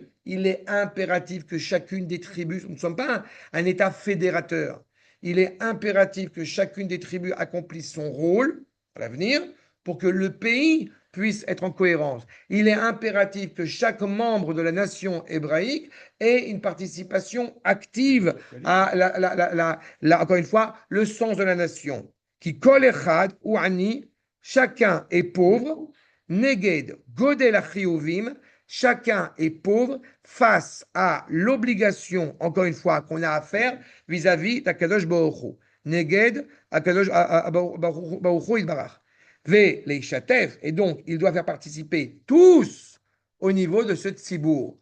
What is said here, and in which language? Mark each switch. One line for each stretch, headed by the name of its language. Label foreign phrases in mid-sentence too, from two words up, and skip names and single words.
French: Il est impératif que chacune des tribus, nous ne sommes pas un État fédérateur, il est impératif que chacune des tribus accomplisse son rôle à l'avenir pour que le pays puisse être en cohérence. Il est impératif que chaque membre de la nation hébraïque ait une participation active à, encore une fois, le sens de la nation.
Hebrew: כי כל אחד הוא עני,
French: chacun est pauvre,
Hebrew: נגד גודל החיובים,
French: chacun est pauvre face à l'obligation, encore une fois, qu'on a à faire vis-à-vis d'
Hebrew: הקדוש ברוך הוא. נגד הקדוש ברוך הוא יתברך.
French: Et donc, il doit faire participer tous au niveau de ce tzibour.